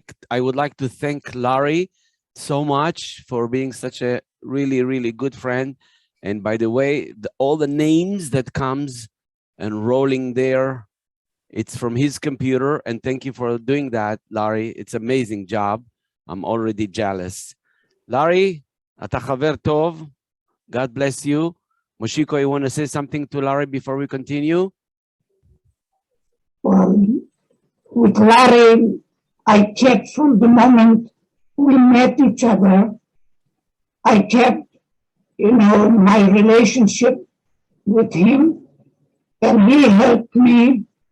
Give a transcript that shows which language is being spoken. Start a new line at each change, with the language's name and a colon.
English: I would like to thank Larry so much for being such a really, really good friend. And by the way, all the names that comes and rolling there, it's from his computer. And thank you for doing that, Larry. It's an amazing job. I'm already jealous.
Hebrew: Larry, אתה חבר טוב.
English: God bless you. Moshiko, you want to say something to Larry before we continue? Well, with Larry, I kept from the moment we met each other, I kept, my relationship with him, and he helped me